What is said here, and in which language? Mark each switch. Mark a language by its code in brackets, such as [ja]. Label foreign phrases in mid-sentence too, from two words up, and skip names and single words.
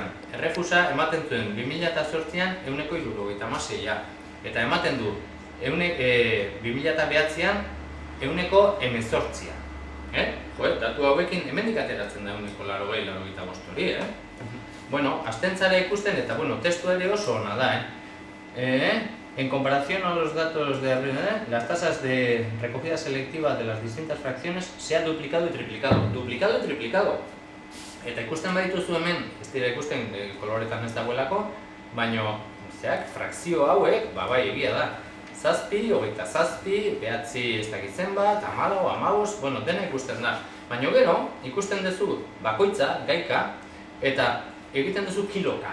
[eu] Errefusa ematen zuen 2008an 176, eta ematen du 2009an 118. Datu hauekin hemendik ateratzen da 180-185 hori, Bueno, azten zara ikusten eta, testu ere oso ona da, [es] En comparación a los datos de las tasas de recogida selectiva de las distintas fracciones se ha duplicado y triplicado. Duplicado y triplicado. [eu] Eta ikusten badituzu hemen, ez dira ikusten koloretan ez dagoelako, baina frakzio hauek, bai egia da. 7, 27, 9 ez dakit zenbat, 14, 15, dena ikusten da. Baina gero, ikusten duzu bakoitza, gaika, eta egiten duzu kiloka.